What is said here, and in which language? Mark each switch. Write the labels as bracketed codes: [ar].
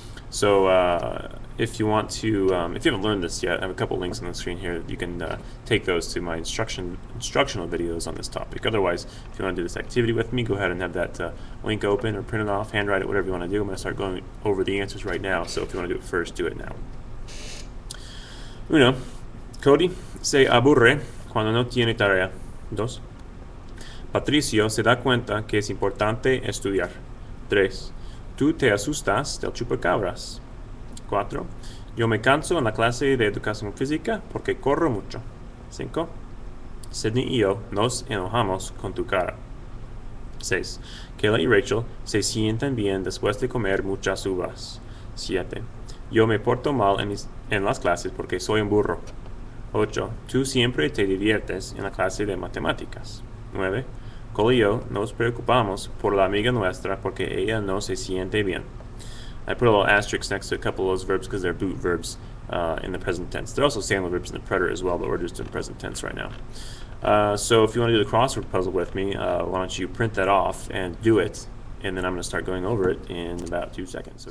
[en] So if you want to, if you haven't learned this yet, I have a couple links on the screen here. You can take those to my instructional videos on this topic. Otherwise, if you want to do this activity with me, go ahead and have that link open or print it off, handwrite it, whatever you want to do. I'm going to start going over the answers right now. So if you want to do it first, do it now. 1. [es] Cody se aburre cuando no tiene tarea. 2. Patricio se da cuenta que es importante estudiar. 3. Tú te asustas del chupacabras. 4. Yo me canso en la clase de educación física porque corro mucho. 5. Sydney y yo nos enojamos con tu cara. 6. Kayla y Rachel se sienten bien después de comer muchas uvas. 7. Yo me porto mal en las clases porque soy un burro. 8. Tú siempre te diviertes en la clase de matemáticas. 9. Cole y yo nos preocupamos por la amiga nuestra porque ella no se siente bien. [en] I put a little asterisk next to a couple of those verbs because they're boot verbs in the present tense. They're also sandal verbs in the preterite as well, but we're just in present tense right now. So if you want to do the crossword puzzle with me, why don't you print that off and do it, and then I'm going to start going over it in about 2 seconds.